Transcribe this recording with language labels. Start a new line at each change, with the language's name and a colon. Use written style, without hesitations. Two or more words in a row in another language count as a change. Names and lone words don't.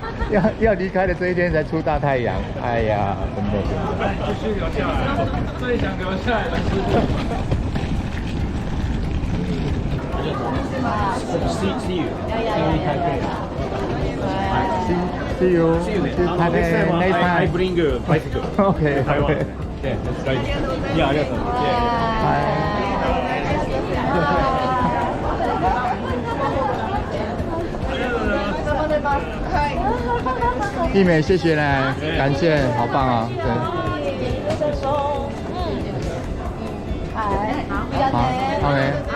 Chinese: 要离开的这一天才出大太阳，哎呀，真的。继续留下来，最想留下来的是。
English: See you. See you. Next time. I bring a bicycle. Okay. Taiwan. Yeah, that's right.
Japanese: Yeah, ありがとう。
Chinese: 一美，谢谢呢，感谢，好棒啊！对。好，OK。